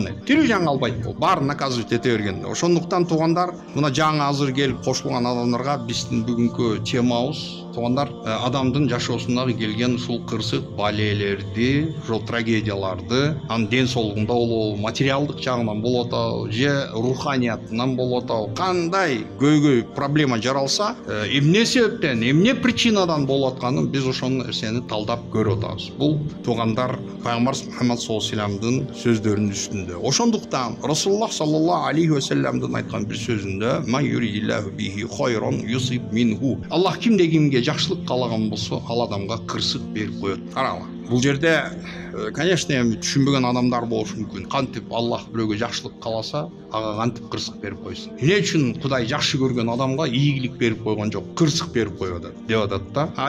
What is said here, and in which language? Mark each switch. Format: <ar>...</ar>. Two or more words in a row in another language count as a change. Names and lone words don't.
<ky>Тирүү жан калбайт, бул баарын наказывать эте берген. Ошондуктан туугандар, мына жаңы азыр келип кошулган адамдарга биздин бүгүнкү темабыз туугандар, адамдын жашоосундагы келген ушул кырсык балелерди, ушул трагедияларды, анын ден соолугунда болобу, материалдык жагынан болуп атабы, же руханиятынан болуп атабы, кандай көйгөй проблема жаралса, эмне себептен, эмне причинадан болуп атканын биз ошол нерсени талдап көрүп атабыз. Бул туугандар пайгамбар Мухаммад</ky> <ar>صلى الله عليه وسلم</ar> <ky>сөздөрүнүн үстүндө. Ошондуктан Расулуллах</ky> <ar>صلى الله عليه وسلم</ar> <ky>айткан бир сөзүндө:</ky> <ar>"من يرد الله به خيرا يصب منه."</ar> <ky>Аллах кимде кимге жакшылык каалаган болсо, ал адамга кырсык берип коет. Караңла. Бул жерде, конечно, түшүнбөгөн адамдар болушу мүмкүн. Кантип Аллах бирөөгө жакшылык кааласа, ага кантип кырсык берип койсун? Эмне үчүн Кудай жакшы көргөн адамга ийгилик берип койгон жок, кырсык берип коюп атат деп атат да.</ky>